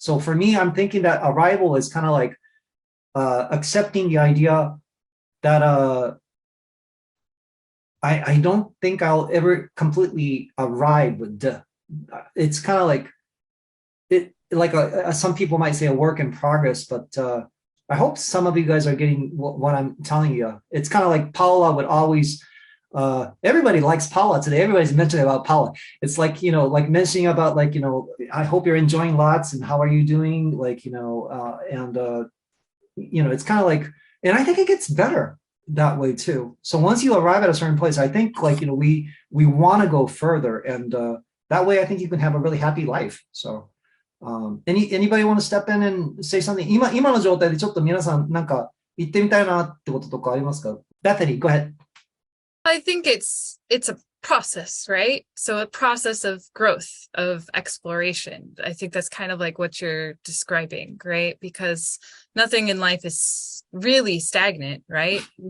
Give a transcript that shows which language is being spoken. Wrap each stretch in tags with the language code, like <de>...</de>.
<en>So for me, I'm thinking that arrival is kind of like accepting the idea that I don't think I'll ever completely arrive. It's kind of like some people might say a work in progress, but I hope some of you guys are getting what I'm telling you. It's kind of like Paula would always, everybody likes Paula today. Everybody's mentioning about Paula. It's like, like mentioning about like, I hope you're enjoying lots and how are you doing? Like, it's kind of like, and I think it gets better that way too. So once you arrive at a certain place, I think like, we want to go further, and that way I think you can have a really happy life. So anybody want to step in and say something?</en> <ja>今の状態でちょっと皆さんなんか言ってみたいなってこととかありますか?</ja> <en>Bethany, go ahead. I think it's a process, right? So a process of growth, of exploration. I think that's kind of like what you're describing, right? Because nothing in life is really stagnant, right?</en>